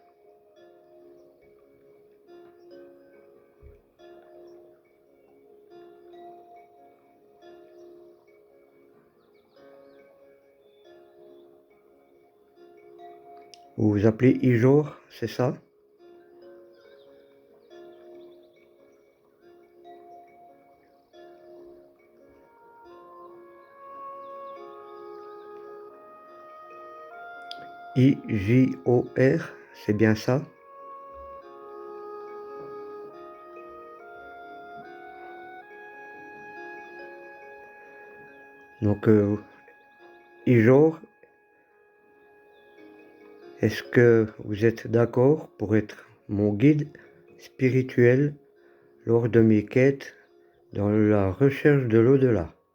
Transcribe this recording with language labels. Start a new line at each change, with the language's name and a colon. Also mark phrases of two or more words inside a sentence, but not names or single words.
French: Vous vous appelez Ijor, c'est ça? I-J-O-R, c'est bien ça? Donc, Ijor, est-ce que vous êtes d'accord pour être mon guide spirituel lors de mes quêtes dans la recherche de l'au-delà?